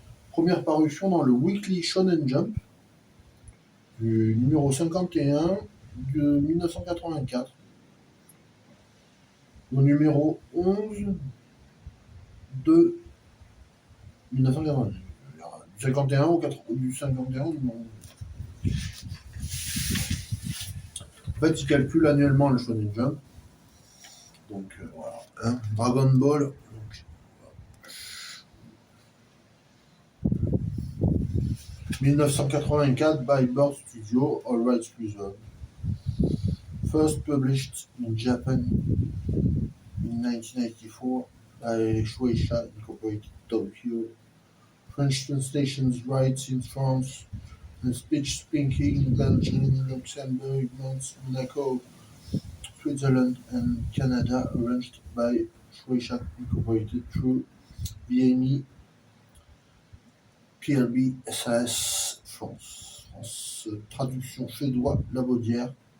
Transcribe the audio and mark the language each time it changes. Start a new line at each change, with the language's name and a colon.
French: Première parution dans le Weekly Shonen Jump, du numéro 51 de 1984, au numéro 11 de 1980. Du 51 au 80, du 51 au numéro 11. En fait, ils calculent annuellement le Shonen Jump. Donc voilà. Hein, Dragon Ball.
English: Donc, 1984 by Bird Studio, All Rights Reserved. First published in Japan in 1984 by Shueisha Incorporated Tokyo. French translations rights in France and speech speaking in Belgium, Luxembourg, Monaco, Switzerland and Canada, arranged by Shueisha Incorporated through BME PLB SAS France.
French: Traduction suédois, Labaudière.